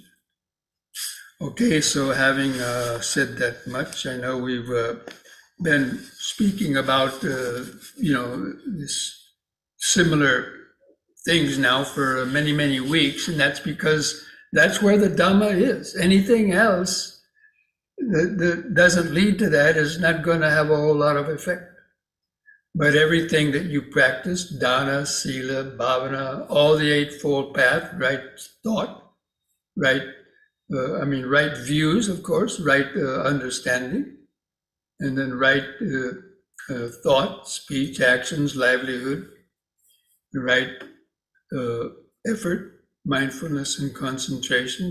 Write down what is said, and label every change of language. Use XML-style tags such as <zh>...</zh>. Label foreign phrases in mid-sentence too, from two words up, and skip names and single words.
<en>Okay, so having said that much, I know we've been speaking about this similar things now for many, many weeks, and that's because that's where the Dhamma is. Anything else that doesn't lead to that is not going to have a whole lot of effect. But everything that you practice,</en> <pi>dana, sila, bhavana,</pi> <en>all the Eightfold Path, right thought, right views, of course, right understanding, and then right thought, speech, actions, livelihood, right effort, mindfulness, and concentration.</en>